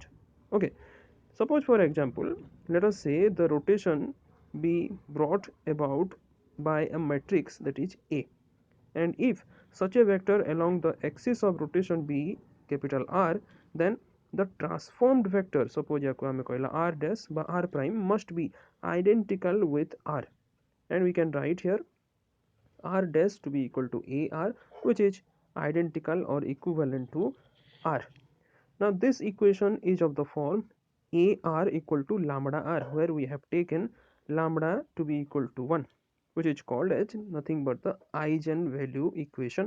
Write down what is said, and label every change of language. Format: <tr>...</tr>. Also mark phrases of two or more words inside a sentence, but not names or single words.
<en>Okay, suppose for example let us say the rotation be brought about by a matrix that is A, and if such a vector along the axis of rotation be capital R, then the transformed vector suppose</en> <or>ଯାହାକୁ ଆମେ କହିଲା</or> <en>r dash बा r prime must be identical with r, and we can write here r dash to be equal to ar, which is identical or equivalent to r. Now this equation is of the form ar equal to lambda r, where we have taken lambda to be equal to 1, which is called as nothing but the eigenvalue equation.</en>